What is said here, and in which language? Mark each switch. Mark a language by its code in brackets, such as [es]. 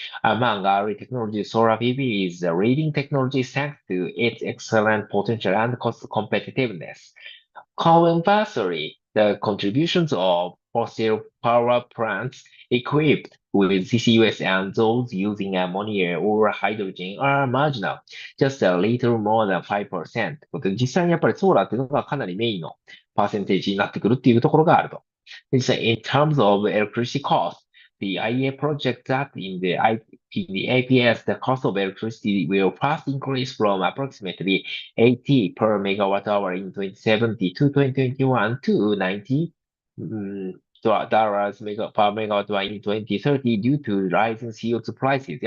[en] Among RE technologies, solar PV is the leading technology thanks to its excellent potential and cost competitiveness. Conversely, the contributions of fossil power plants equipped with CCUS and those using ammonia or hydrogen are marginal, just a little more than 5%。 [ja] 実際にやっぱりソーラーっていうのがかなりメインのパーセンテージになってくるっていうところがあると。実際、 [en] in terms of electricity cost, the IEA projects that in the APS, the cost of electricity will first increase from approximately 80 per megawatt hour in 2070 to 2021 to 90 dollars per megawatt hour in 2030 due to rising CO2 prices.